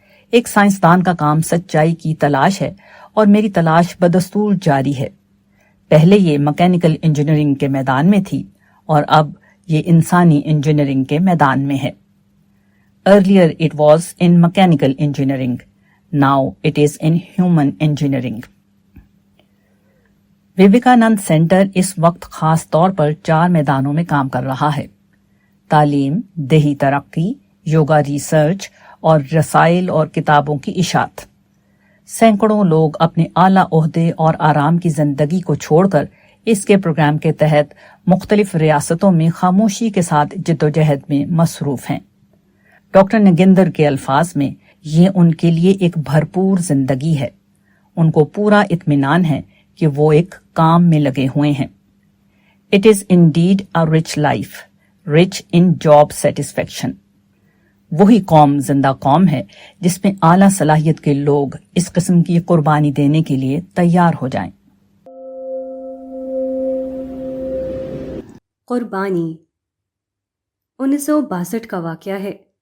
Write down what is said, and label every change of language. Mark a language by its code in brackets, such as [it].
[ur] ایک سائنسدان کا کام سچائی کی تلاش ہے، اور میری تلاش بدستور جاری ہے۔ پہلے یہ میکینیکل انجینئرنگ کے میدان میں تھی، اور اب یہ انسانی انجینئرنگ کے میدان میں ہے۔ [en] Earlier it was in mechanical engineering. Now it is in human engineering. [ur] Vivekananda centre اس وقت خاص طور پر 4 میدانوں میں کام کر رہا ہے: تعلیم، دیہی ترقی، یوگا ریسرچ اور رسائل اور کتابوں کی اشاعت۔ سینکڑوں لوگ اپنے اعلیٰ عہدے اور آرام کی زندگی کو چھوڑ کر اس کے پروگرام کے تحت مختلف ریاستوں میں خاموشی کے ساتھ جدوجہد میں مصروف ہیں۔ ڈاکٹر نگیندر کے الفاظ میں، یہ ان کے لیے ایک بھرپور زندگی ہے۔ ان کو پورا اطمینان ہے کہ وہ ایک کام میں لگے ہوئے ہیں. [en] It is indeed a rich life, rich in job satisfaction. [ur] وہی قوم زندہ قوم ہے جس میں اعلیٰ صلاحیت کے لوگ اس قسم کی قربانی دینے کے لیے تیار ہو جائیں. قربانی 1962 کا واقعہ ہے.